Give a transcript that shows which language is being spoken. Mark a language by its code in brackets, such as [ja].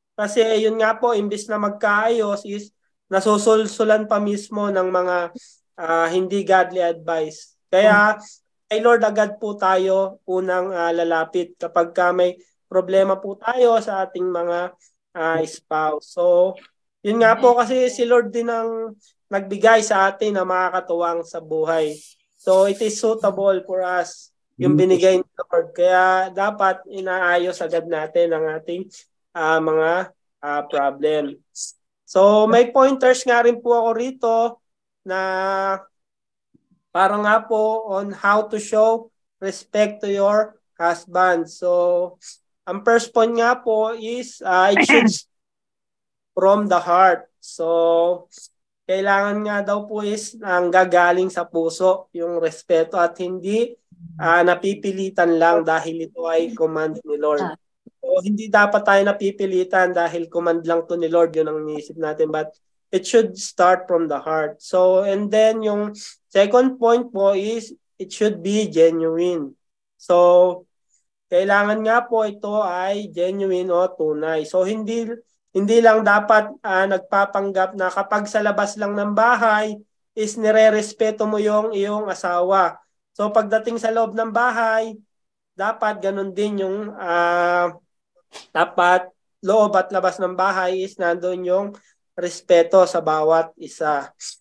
[tl] Kasi yun nga po, imbis na magkaayos is nasusulsulan pa mismo ng mga hindi godly advice. Kaya, kay Lord agad po tayo unang lalapit kapag may problema po tayo sa ating mga spouse. So, yun nga po kasi si Lord din ang nagbigay sa atin na makakatuwang sa buhay. [en] So, it is suitable for us [tl] yung binigay ni [en] Lord. [tl] Kaya dapat inaayos agad natin ang ating mga problem. So, may pointers nga rin po ako rito na para nga po [en] on how to show respect to your husband. So, [tl] ang first point nga po [en] is it should from the heart. [tl] So, kailangan nga daw po is ang gagaling sa puso yung respeto at hindi napipilitan lang dahil ito ay command ni Lord. So, hindi dapat tayo napipilitan dahil command lang to ni Lord, yun ang iniisip natin. [en] But it should start from the heart. So, and then yung second point po is it should be genuine. [tl] So, kailangan nga po ito ay genuine o tunay. So, hindi lang dapat nagpapanggap na kapag sa labas lang ng bahay is nire-respeto mo yung iyong asawa. So, pagdating sa loob ng bahay, dapat ganun din yung dapat loob at labas ng bahay is nandun yung respeto sa bawat isa.